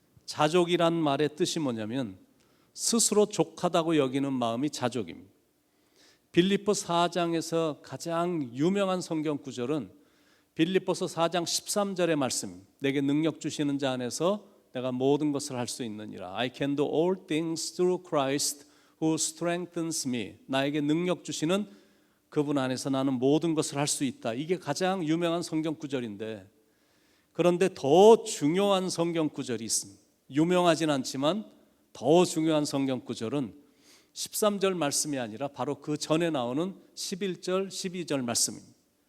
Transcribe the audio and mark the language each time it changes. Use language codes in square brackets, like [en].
[ko] 자족이란 말의 뜻이 뭐냐면 스스로 족하다고 여기는 마음이 자족입니다. 빌립보 4장에서 가장 유명한 성경 구절은 빌립보서 4장 13절의 말씀, 내게 능력 주시는 자 안에서 내가 모든 것을 할 수 있느니라. [en] I can do all things through Christ who strengthens me. [ko] 나에게 능력 주시는 그분 안에서 나는 모든 것을 할 수 있다. 이게 가장 유명한 성경 구절인데 그런데 더 중요한 성경 구절이 있습니다. 유명하진 않지만 더 중요한 성경 구절은 13절 말씀이 아니라 바로 그 전에 나오는 11절, 12절 말씀입니다.